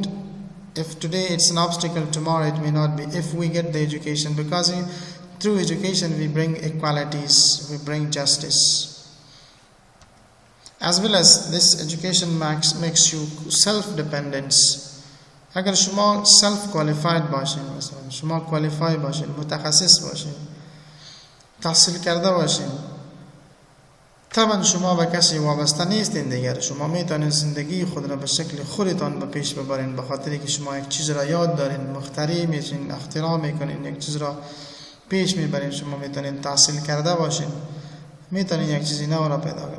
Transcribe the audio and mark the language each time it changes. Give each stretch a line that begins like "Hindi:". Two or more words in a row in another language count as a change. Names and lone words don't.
English: If today it's an obstacle, tomorrow it may not be, if we get the education, because through education we bring equalities, we bring justice. As well as this education makes you self-dependent.
Persian: اگر شما self-qualified باشین، مثلا شما qualified باشین، متخصص باشین، تحصیل کرده باشین, طبعا شما به کسی وابسته نیستین دیگر. شما میتونید زندگی خود را به شکل خودتان به پیش ببرین، به خاطری که شما یک چیز را یاد دارین، مخترع میشین، اختراع میکنین، یک چیز را پیش میبرین. شما میتونید تحصیل کرده باشین، میتونید یک چیزی نو را پیدا کنید.